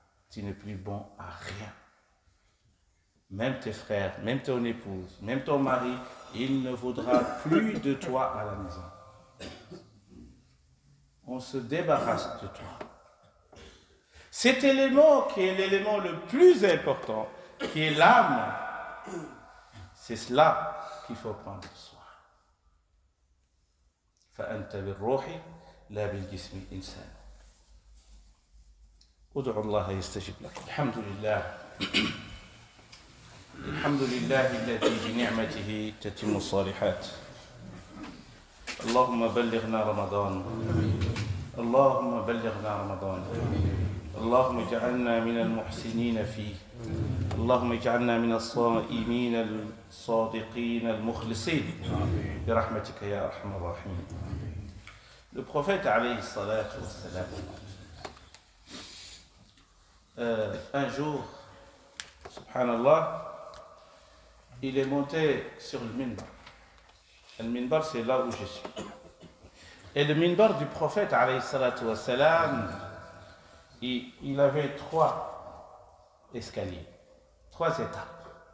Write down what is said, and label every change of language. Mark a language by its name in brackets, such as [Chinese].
[French] Tu n'es plus bon à rien. Même tes frères, même ton épouse, même ton mari, il ne voudra plus de toi à la maison. On se débarrasse de toi. Cet élément qui est l'élément le plus important, qui est l'âme, c'est cela qu'il faut prendre soin. [Arabic] فأنت بالروح لا بالجسم إنسان. ادعوا الله يستجب لكم. الحمد لله. الحمد لله الذي بنعمته تتم الصالحات. اللهم بلغنا رمضان. اللهم بلغنا رمضان. اللهم اجعلنا من المحسنين فيه. اللهم اجعلنا من الصائمين الصادقين المخلصين برحمتك يا أرحم الراحمين. [French] Le prophète alayhi salatu wassalam, un jour, subhanallah, il est monté sur le minbar. Le minbar, c'est là où je suis. Et le minbar du prophète alayhi salatu wassalam, il avait 3 escaliers, 3 étapes.